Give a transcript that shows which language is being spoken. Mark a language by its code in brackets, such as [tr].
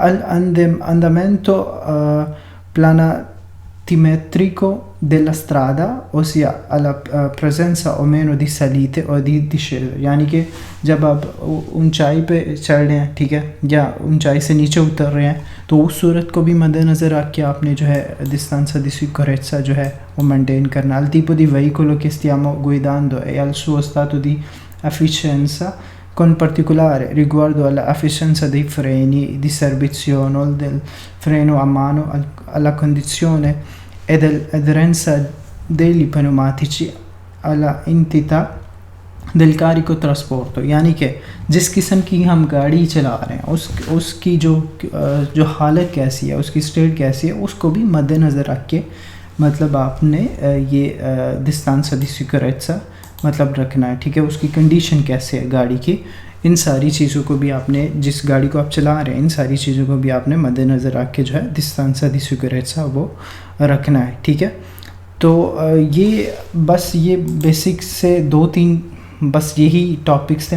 [it] andamento planimetrico della strada, ossia alla presenza o meno di salite o di discese, [ur] یعنی کہ جب آپ اونچائی پہ چڑھ رہے ہیں, ٹھیک ہے, یا اونچائی سے نیچے اتر رہے ہیں, تو اس صورت کو بھی مد نظر رکھ کے آپ نے جو ہے distanza di sicurezza جو ہے وہ مینٹین کرنا. [it] al tipo di veicolo che stiamo guidando e al suo stato di efficienza, con particolare riguardo alla efficienza dei freni di servizio, del freno a mano, alla condizione e dell'aderenza degli pneumatici, alla entità del carico trasporto, [ur] یعنی کہ جس قسم کی ہم گاڑی چلا رہے ہیں اس کی جو حالت کیسی ہے, اس کی اسٹیٹ کیسی ہے, اس کو بھی مد نظر رکھ کے مطلب آپ نے یہ distanza di sicurezza مطلب رکھنا ہے. ٹھیک ہے, اس کی کنڈیشن کیسے ہے گاڑی کی, ان ساری چیزوں کو بھی آپ نے, جس گاڑی کو آپ چلا رہے ہیں ان ساری چیزوں کو بھی آپ نے مد نظر رکھ کے جو ہے distanza di sicurezza وہ رکھنا ہے. ٹھیک ہے, تو یہ بیسک سے 2-3 بس یہی ٹاپکس تھے.